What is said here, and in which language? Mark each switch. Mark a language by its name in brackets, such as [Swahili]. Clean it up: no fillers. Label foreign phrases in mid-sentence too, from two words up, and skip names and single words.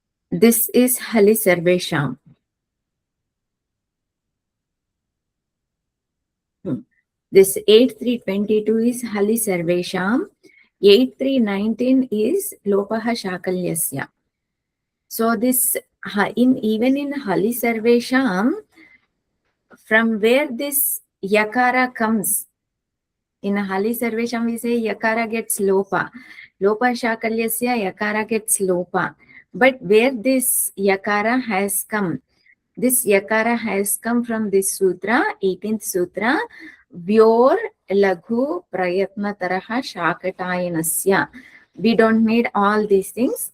[English] This is [Sanskrit] हलि सर्वेषाम्. [English] This 8.3.22 is [Sanskrit] हलि सर्वेषाम्. 8.3.19 is लोपः शाकल्यस्य. [English] So this even in [Sanskrit] हलि सर्वेषाम्, [English] from where this yakara comes, in [Sanskrit] हलि सर्वेषाम् [English] we say yakara gets lopa. [Sanskrit] लोप शाकल्यस्य [English] yakara gets lopa. But where this yakara has come, this yakara has come from this sutra, 18th sutra, [Sanskrit] व्योः लघु प्रयत्न तरः शाकटायनस्य. [English] We don't need all these things.